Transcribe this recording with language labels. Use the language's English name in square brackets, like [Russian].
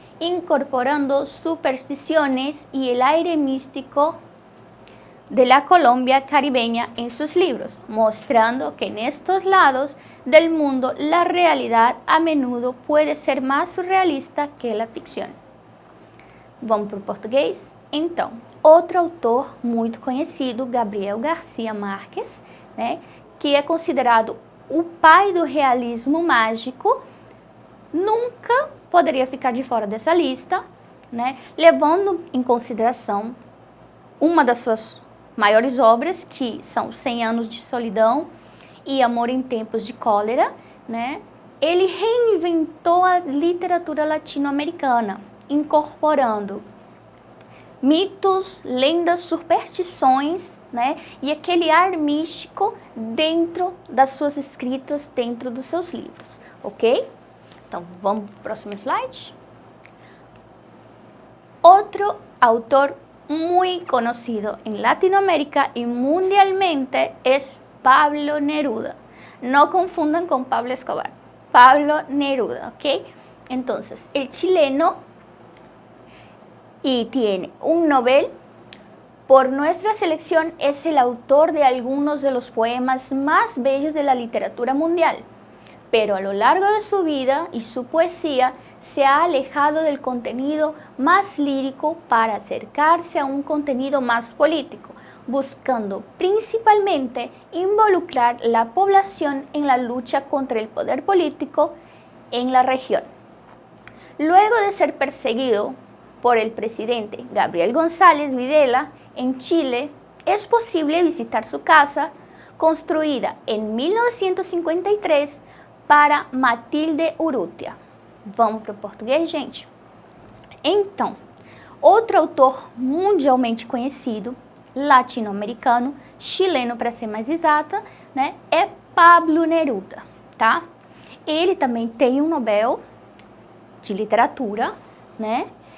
[Spanish] incorporando supersticiones y el aire místico de la Colombia caribeña en sus libros, mostrando que en estos lados del mundo la realidad a menudo puede ser más surrealista que la ficção. [Portuguese] Vamos para o português? Então, outro autor muito conhecido, Gabriel Garcia Marques, né, que é considerado o pai do realismo mágico, nunca poderia ficar de fora dessa lista, né, levando em consideração uma das suas maiores obras, que são 100 Anos de Solidão e Amor em Tempos de Cólera, né? Ele reinventou a literatura latino-americana, incorporando mitos, lendas, superstições, né? E aquele ar místico dentro das suas escritas, dentro dos seus livros, ok? Então, vamos para o próximo slide. [Spanish] Outro autor muy conocido en Latinoamérica y mundialmente es Pablo Neruda. No confundan con Pablo Escobar. Pablo Neruda, ¿ok? Entonces, el chileno y tiene un Nobel. Por nuestra selección es el autor de algunos de los poemas más bellos de la literatura mundial, pero a lo largo de su vida y su poesía se ha alejado del contenido más lírico para acercarse a un contenido más político, buscando principalmente involucrar la población en la lucha contra el poder político en la región. Luego de ser perseguido por el presidente Gabriel González Videla en Chile, es posible visitar su casa, construida en 1953 para Matilde Urrutia. [Portuguese] Vamos para o português, gente? Então, outro autor mundialmente conhecido, latino-americano, chileno para ser mais exata, né, é Pablo Neruda, tá? Ele também tem um Nobel de literatura, né?